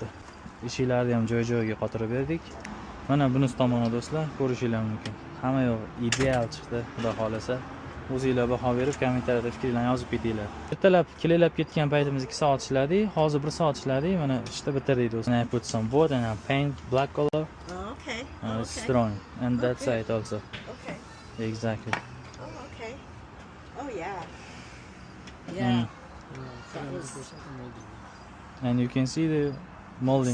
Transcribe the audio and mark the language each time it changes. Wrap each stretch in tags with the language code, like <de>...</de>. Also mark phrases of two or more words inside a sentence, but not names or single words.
<uz>Eshiklarni ham joy-joyiga qotirib berdik. Mana bunisi tomoni do'stlar, ko'rishinglar mumkin. Hamma yo'q ideal chiqdi, xudo xolasa. o'zinglar baho berib kommentariyada fikringlarni yozib ketinglar. Ertalab kelib ketgan paytimiz 2 soat ishladik, hozir 1 soat ishladik, mana ishda bitirdik do'stlar.</uz> <en>I put some wood and I paint black color. Oh, okay. It's strong and that Okay. side also. Okay. Exactly. Oh, okay. Oh, yeah. Yeah. That was. And you can see the molding.</en>